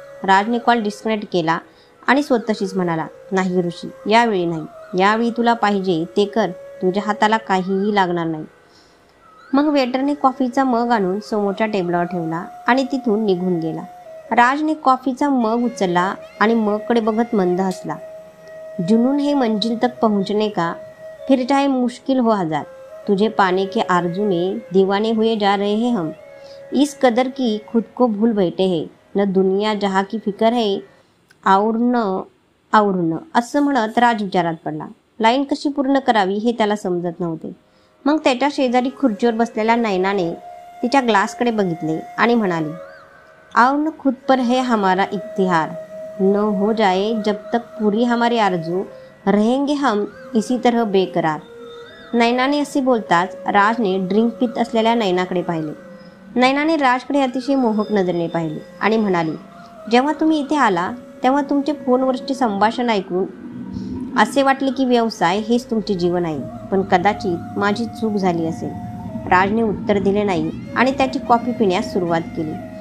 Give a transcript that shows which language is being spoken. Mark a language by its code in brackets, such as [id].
[mr] राजने call disconnect केला आणि स्वतःशीच म्हणाला, नाही ऋषी, यावेळी नाही. यावेळी तुला पाहिजे ते कर. तुझ्या हाताला काहीही लागणार नाही. मग वेटरने कॉफीचा मग आणून समोरच्या टेबलावर ठेवला आणि तिथून निघून गेला. राजने कॉफीचा मग उचलला आणि मगकडे बघत मंद हसला. [hi] जुनून है मंजिल तक पहुंचने का, फिर चाहे मुश्किल हो हजार. तुझे पाने के आरजू में दीवाने हुए जा रहे हैं हम. इस कदर की खुद को भूल बैठे हैं. न दुनिया जहाँ की फिकर है और न [mr] असं म्हणत राज विचारात पडला. लाईन कशी पूर्ण करावी हे त्याला समजत नव्हते. मग त्याच्या शेजारी खुर्चीवर बसलेल्या नैनाने तिच्या ग्लासकडे बघितले आणि म्हणाली, [hi] और न खुद पर है हमारा इख्तियार. न हो जाए जब तक पूरी हमारी आरजू, रहेंगे हम इसी तरह बेकरार. [mr] नैनाने असे बोलताच राजने ड्रिंक पित असलेल्या नैनाकडे पाहिले. नैनाने राजकडे अतिशय मोहक नजरेने पाहिले आणि म्हणाली, जेव्हा तुम्ही इथे आला तेव्हा तुमचे फोनवरचे संभाषण ऐकून असे वाटले की व्यवसाय हेच तुमचे जीवन आहे. पण कदाचित माझी चूक झाली असेल. राजने उत्तर दिले नाही आणि त्याची कॉफी पिण्यास सुरुवात केली.